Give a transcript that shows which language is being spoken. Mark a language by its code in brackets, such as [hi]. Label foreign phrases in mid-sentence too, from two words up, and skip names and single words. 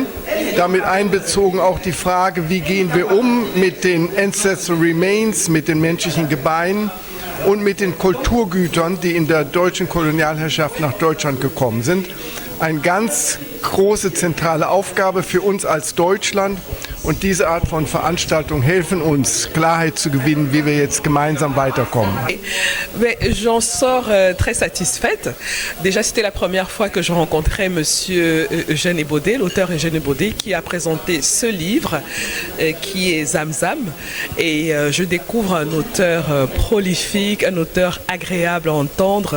[de] Damit einbezogen auch die Frage, wie gehen wir um mit den [en] Ancestral Remains, [de] mit den menschlichen Gebeinen und mit den Kulturgütern, die in der deutschen Kolonialherrschaft nach Deutschland gekommen sind. Eine ganz große zentrale Aufgabe für uns als Deutschland. Und diese Art von Veranstaltungen helfen uns, Klarheit zu gewinnen, wie wir jetzt gemeinsam weiterkommen. [fr] J'en sors très satisfaite. Déjà, c'était la première fois que je rencontrais Monsieur Eugène Ebodé, l'auteur Eugène Ebodé, qui a présenté ce livre qui est Zamzam. Et je découvre un auteur prolifique, un auteur agréable à entendre.